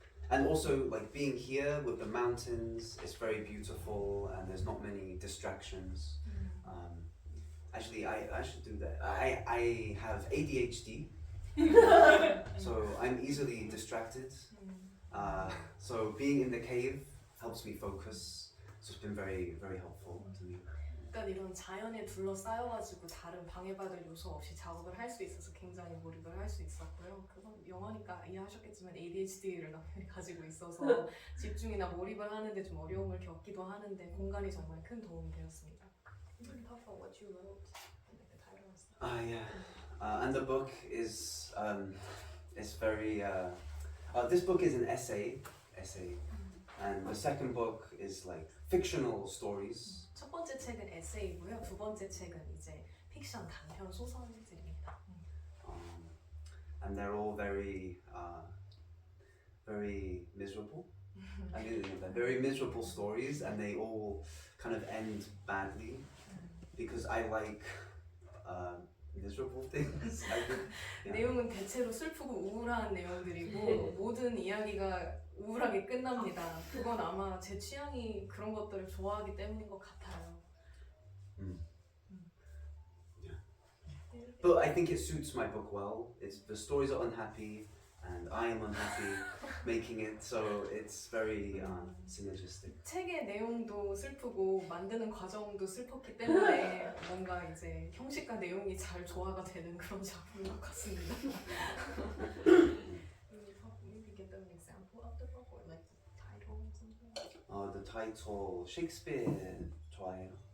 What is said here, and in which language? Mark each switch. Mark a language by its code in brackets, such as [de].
[en] And also like being here with the mountains, it's very beautiful and there's not many distractions. Actually, I should do that. I have ADHD, so I'm easily distracted. So being in the cave helps me focus. So it's been very, very helpful to me. [ko] 그러니까 이런 자연에 둘러싸여가지고 다른 방해받을 요소 없이 작업을 할 수 있어서 굉장히 몰입을 할 수 있었고요. 그건 영어니까 이해하셨겠지만 ADHD를 남편이 가지고 있어서 집중이나 몰입을 하는데 좀 어려움을 겪기도 하는데 공간이 정말 큰 도움이 되었습니다. [en] You can talk about what you wrote, like the title and stuff. Yeah. And the book is it's very. This book is an essay, and the second book is like fictional stories. [ko] 첫 번째 책은 에세이고요. 두 번째 책은 이제 픽션 단편 소설들입니다. [en] And they're all very, very miserable. I mean, they're very miserable stories, and they all kind of end badly because I like miserable things. I think, yeah. [ko] 내용은 대체로 슬프고 우울한 내용들이고 모든 이야기가 우울하게 끝납니다. 그건 아마 제 취향이 그런 것들을 좋아하기 때문인 것 같아요. [en] But I think it suits my book well. The stories are unhappy, and I am unhappy making it, so it's very synergistic. [ko] 책의 내용도 슬프고 만드는 과정도 슬펐기 때문에 뭔가 이제 형식과 내용이 잘 조화가 되는 그런 작품인 것 같습니다. [en] Maybe give them an example of the book or like the title or something. The title Shakespeare [ko] 좋아해요.